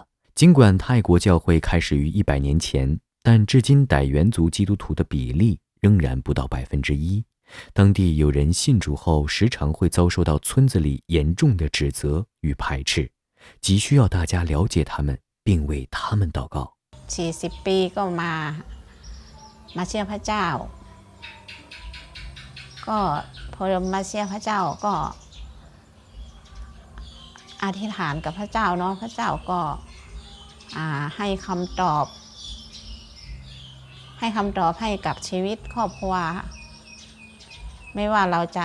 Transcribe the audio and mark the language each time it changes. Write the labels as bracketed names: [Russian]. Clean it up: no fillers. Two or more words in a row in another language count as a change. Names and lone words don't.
[Chinese] 尽管泰国教会开始于100年前，但至今傣原族基督徒的比例仍然不到1%。当地有人信主后，时常会遭受到村子里严重的指责与排斥，急需要大家了解他们，并为他们祷告。 [Thai] 40 ปีก็มาเชื่อพระเจ้าก็พอมาเชื่อพระเจ้าก็อธิษฐานกับพระเจ้าเนาะพระเจ้าก็ให้คำตอบให้กับชีวิตครอบครัวไม่ว่าเรา